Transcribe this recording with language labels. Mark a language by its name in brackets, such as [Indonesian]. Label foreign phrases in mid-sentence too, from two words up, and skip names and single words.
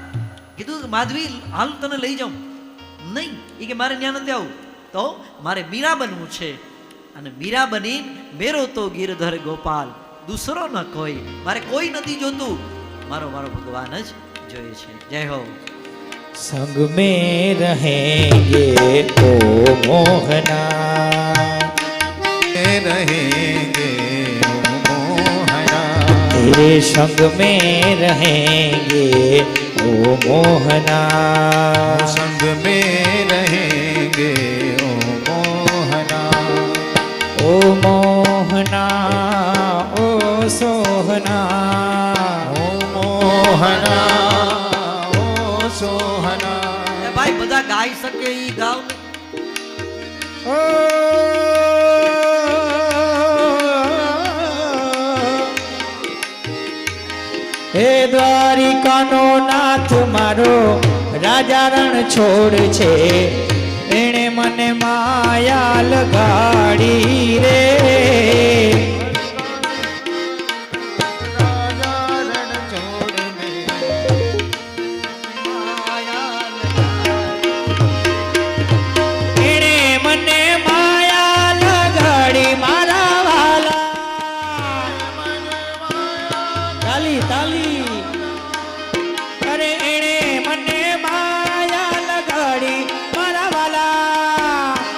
[Gujarati] કીધું માધવી હાલ તને લઈ જાઉં. નહીં, એ કે મારે ત્યાં નથી આવું, તો મારે મીરા બનવું છે. અને મીરા બની [Hindi] मेरो तो गिरधर गोपाल, दूसरो न कोई. [Gujarati] મારે કોઈ નથી જોતું, મારો ભગવાન જ જોઈએ છે. જય હો. [Hindi] संग में रहेंगे ओ मोहना, रहेंगे ओ मोहना, तेरे संग में रहेंगे ओ मोहना, संग में रहेंगे ओ मोहना, ओ मोहना ओ सोहना, ओ मोहना ओ सोहना. [Gujarati] એ ભાઈ બધા ગાઈ શકે ઈ ગાવ. ओ હે દ્વારિકાનો નાથ મારો રાજા રણ છોડ છે, એણે મને માયા લગાડી રે. [Hindi] राजा रण छोड़ में [Gujarati] એણે મને માયા લગાડી મારા વાલા. તાલી તાલી. અરે એણે મને માયા લગાડી મારા વાલા.